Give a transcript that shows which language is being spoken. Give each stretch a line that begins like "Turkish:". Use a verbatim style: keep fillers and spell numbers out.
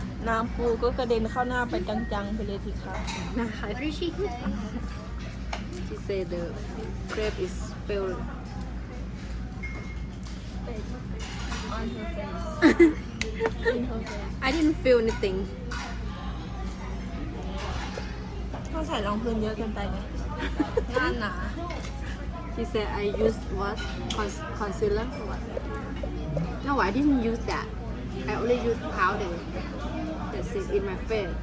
Thai: น้ำปูก็กระเด็นเข้าหน้าไปจังๆไปเลยทีครับ นะคะ
English: appreciate it She said the crepe is spilled on her face. I didn't feel anything.
Thai: เขาใส่รองพื้นเยอะเกินไปไหมงานหนา
English: She said I used what Con- concealer what? No, I didn't use that. I only used powder. That's it in my face.